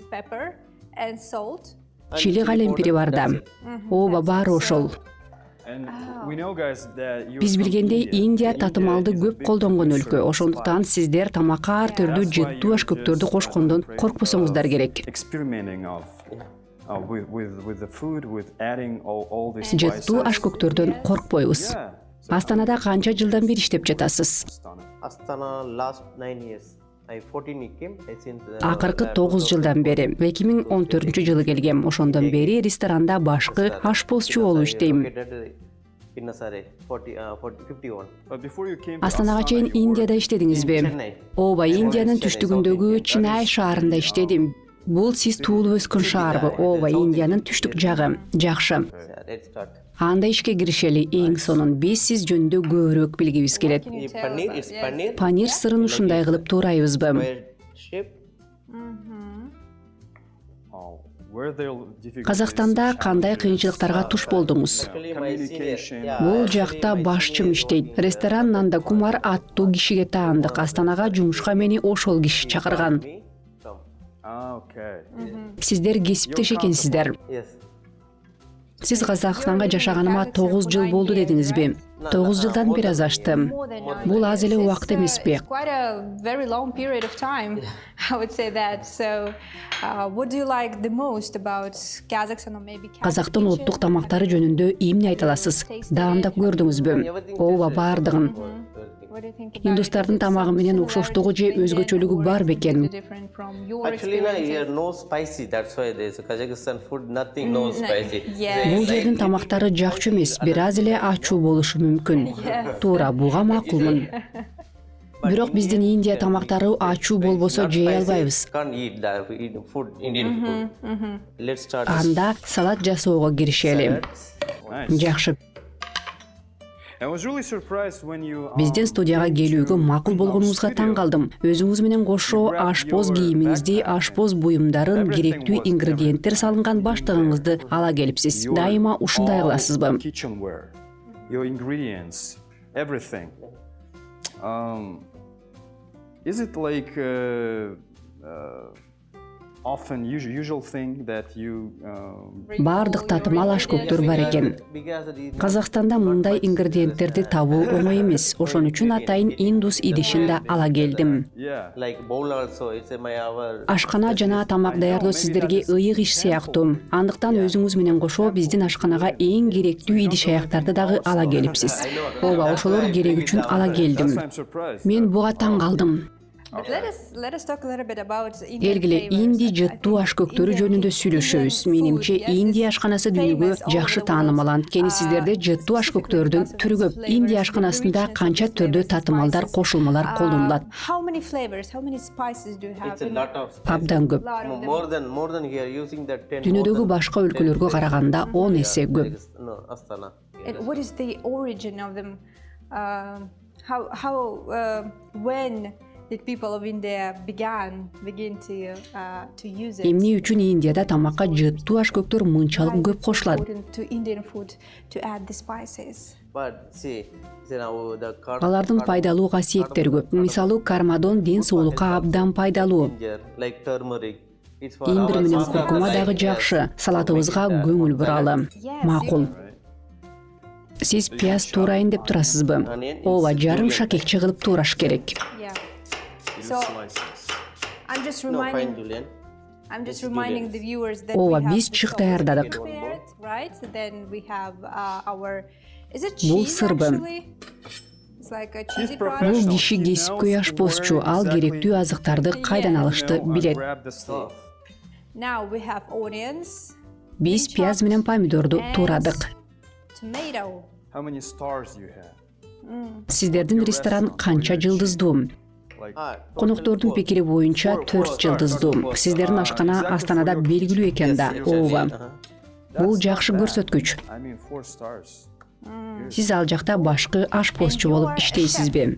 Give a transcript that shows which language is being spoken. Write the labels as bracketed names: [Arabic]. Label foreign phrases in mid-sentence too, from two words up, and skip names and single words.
[Kyrgyz] Чили калемпири бар да. Ооба, баары ошол. Биз билгендей, Индия татымалды көп колдонгон өлкө. Ошондуктан сиздер тамакка ар түрдүү жыттуу ашкөктөрдү кошкондон коркпосоңуздар керек. [English] with the food, with adding all these [Kyrgyz] Жыттуу [English] spices. [Kyrgyz] ашкөктөрдөн коркпойбуз. [English] Yeah. [Kyrgyz] Астанада канча жылдан бери иштеп жатасыз? [English] Astana last 9 years. I 14 came. I since [Kyrgyz] Акыркы 9 жылдан бери 2014 келгем. Ошондон бери ресторанда башкы ашпозчу болуп иштейм. Pinnasare 51. [English] But before you came to [Kyrgyz] Астанага чейин Индияда иштедиңизби? [English] Chennai. [Kyrgyz] Ооба, Индиянын түштүгүндөгү Чинай шаарында иштедим. Бул сиз туулуп өскөн шаарбы? Ооба, Индиянын түштүк жагы. Жакшы. [English] Let's start. [Kyrgyz] Анда ишке киришели. Эң сонун биз сиз жөнүндө көбүрөөк билгибиз келет. [English] Paneer is paneer. [Kyrgyz] Панир сырын ушундай кылып туурайбызбы? [English] Square shape. were there difficulties? [Kyrgyz] Казакстанда кандай кыйынчылыктарга туш болдуңуз? [English] Actually, my senior. Communication. [Kyrgyz] Бул жакта башчым иштейт. Ресторан Нанда Кумар аттуу кишиге таандык. Астанага жумушка мени ошол киши чакырган. [English] Me come. Okay. [Kyrgyz] Сиздер кесиптеш экенсиздер. [English] Yes. [Kyrgyz] Сиз Казакстанга жашаганыма 9 жыл болду дедиңизби? 9 жылдан бир аз ашты. Бул аз эле убакыт эмеспи? [English] Quite a very long period of time, I would say that. So, what do you like the most about Kazakhstan or maybe [Kyrgyz] Казактын улуттук тамактары жөнүндө эмне айта аласыз? Даамдап көрдүңүзбү? Ооба, баардыгын. [English] What do you think about [Kyrgyz] Индустардын тамагы менен окшоштугу же өзгөчөлүгү бар бекен? [English] different from your Actually, experiences? here no spicy. That's why there's Kazakhstan food. Nothing no spicy. Yeah. [Kyrgyz] Бул жердин тамактары жакчу эмес, бир аз эле ачуу болушу мүмкүн. Туура, буга макулмун. Бирок биздин Индия тамактары ачуу болбосо жей албайбыз. [English] Can't eat that. We eat food, Indian food. Let's start. [Kyrgyz] Анда салат жасоого киришели. [English] Nice. [Kyrgyz] Жакшы. [English] I was really surprised when you [Kyrgyz] Биздин студияга келүүгө макул болгонуңузга таң калдым. Өзүңүз менен кошо ашпоз кийимиңизди, ашпоз буюмдарын, керектүү ингредиенттер салынган баштыгыңызды ала келипсиз. Дайыма ушундай кыласызбы? [English] kitchenware, your ingredients, everything. Is it like often usual thing that you [Kyrgyz] Баардык татымал ашкөктөр бар экен. Казакстанда мындай ингредиенттерди табуу оңой эмес. Ошон үчүн атайын индус идишин да ала келдим. [English] yeah. Like bowl also. It's my our. [Kyrgyz] Ашкана жана тамак даярдоо сиздерге ыйык иш сыяктуу. Андыктан өзүңүз менен кошо биздин ашканага эң керектүү идиш аяктарды дагы ала келипсиз. Ооба, ошолор керек үчүн ала [English] That's [Kyrgyz] келдим. [English] why I'm surprised. [Kyrgyz] Мен буга таң калдым. [English] But let us talk a little bit about Indian [Kyrgyz] Элгиле [English] flavors. [Kyrgyz] инди [English] I [Kyrgyz] жыттуу [English] think [Kyrgyz] ашкөктөрү [English] Indian [Kyrgyz] жөнүндө [English] food, [Kyrgyz] сүйлөшөбүз. [English] Indian [Kyrgyz] Менимче [English] food, yes, [Kyrgyz] Индия [English] is [Kyrgyz] ашканасы [English] famous [Kyrgyz] дүйнөгө [English] all over [Kyrgyz] жакшы [English] the [Kyrgyz] таанымал. [English] world. [Kyrgyz] Анткени сиздерде жыттуу ашкөктөрдүн түрү көп. Индия ашканасында канча түрдүү татымалдар, кошулмалар колдонулат? [English] How many flavors, how many spices do you have? It's a lot of. [Kyrgyz] Абдан көп. [English] Lot of them. More than here using that 10. [Kyrgyz] Дүйнөдөгү башка өлкөлөргө караганда 10 эсе көп. [English] No, Astana. And what is the origin of them? When did people of India begin to use it? [Kyrgyz] Эмне үчүн Индияда тамакка жыттуу ашкөктөр мынчалык көп кошулат? [English] Important to Indian food to add the spices. But see now the [Kyrgyz] Алардын пайдалуу касиеттери көп. Мисалы, кармадон ден соолукка абдан пайдалуу. [English] ginger, like turmeric. It's for [Kyrgyz] Имбир [English] our [Kyrgyz] менен [English] salad. [Kyrgyz] куркума дагы жакшы. Салатыбызга көңүл буралы. Макул. Сиз пияз туурайын деп турасызбы? Ооба, жарым шакекче кылып туураш керек. [English] Yeah. So, I'm just No, fine, reminding Julian. the viewers that [Kyrgyz] Ооба, [English] we have [Kyrgyz] биз [English] the [Kyrgyz] чык [English] sauce [Kyrgyz] даярдадык. [English] prepared, right? Then we have our. Is it [Kyrgyz] Бул [English] cheese [Kyrgyz] сырбы. [English] actually? It's like a cheesy [Kyrgyz] Бул [English] product. [Kyrgyz] киши кесипкөй ашпозчу, ал керектүү азыктарды кайдан алышты билет. [English] Now we have onions, [Kyrgyz] Биз пияз менен помидорду туурадык. [English] tomato. How many stars you have? [Kyrgyz] Сиздердин ресторан канча жылдыздуу? Коноктордун пикири боюнча 4 жылдыздуу. Сиздердин ашкана Астанада белгилүү экен да. Ооба. Бул жакшы көрсөткүч. [English] I mean 4 stars. [Kyrgyz] Сиз ал жакта башкы ашпозчу болуп иштейсизби?